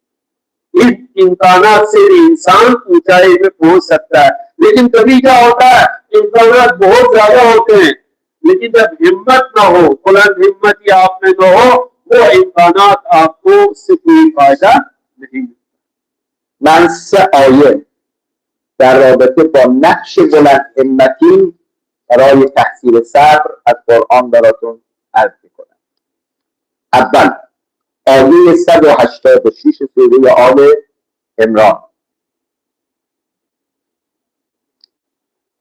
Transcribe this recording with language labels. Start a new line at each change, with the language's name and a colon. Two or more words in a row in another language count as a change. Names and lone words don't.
Hindi: इस इम्कानात से इंसान ऊंचाई में पहुंच सकता है. लेकिन कभी क्या होता है, इम्कानात बहुत ज्यादा होते हैं लेकिन जब हिम्मत ना हो, बुलंद हिम्मत या आप में न हो, वो इम्कानात आपको उससे कोई फायदा नहीं.
Persian: من 3 آیه در رابطه با نقش بلند همتی برای تحصیل صبر از قرآن براتون عرض میکنم. اول آیه 186 سوره آل عمران.